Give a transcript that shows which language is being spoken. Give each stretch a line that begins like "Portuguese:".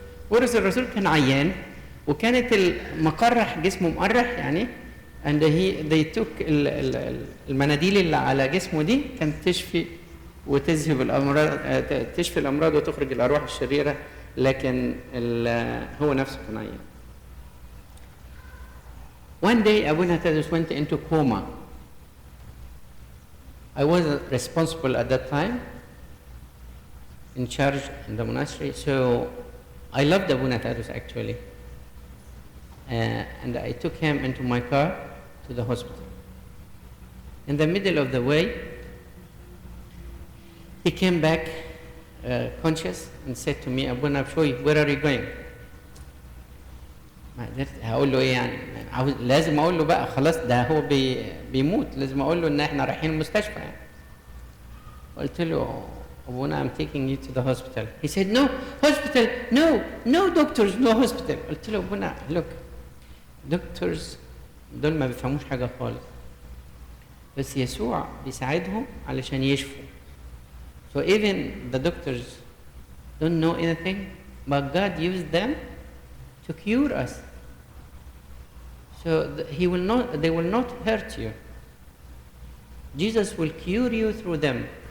Arabic: بولس الرسول كان عيان، وكانت المقرح جسمه مقرح يعني،
English: and they took
Arabic: المناديل اللي على جسمه دي كانت تشفي وتذهب الامراض، تشفي الامراض وتخرج الارواح الشريره، لكن هو نفسه كان عيان.
English: One day Abuna Tedros went into coma. I wasn't responsible at that time, in charge in the monastery, so I loved Abuna Tedros actually. And I took him into my car to the hospital. In the middle of the way, he came back conscious and said to me, Abuna Bishoy, where are you going?
Arabic: ما قدرت هقول له ايه يعني، لازم اقول له بقى خلاص ده هو بيموت، لازم اقول له ان احنا رايحين المستشفى يعني. قلت له
English: Abuna, I'm taking you to the hospital. He said, no, hospital, no doctors, no hospital.
Arabic: قلت له Abuna, look, doctors دول ما بيفهموش حاجة خالص، بس يسوع بيساعدهم علشان يشفوا.
English: So even the doctors don't know anything, but God used them to cure us. So they will not hurt you. Jesus will cure you through them.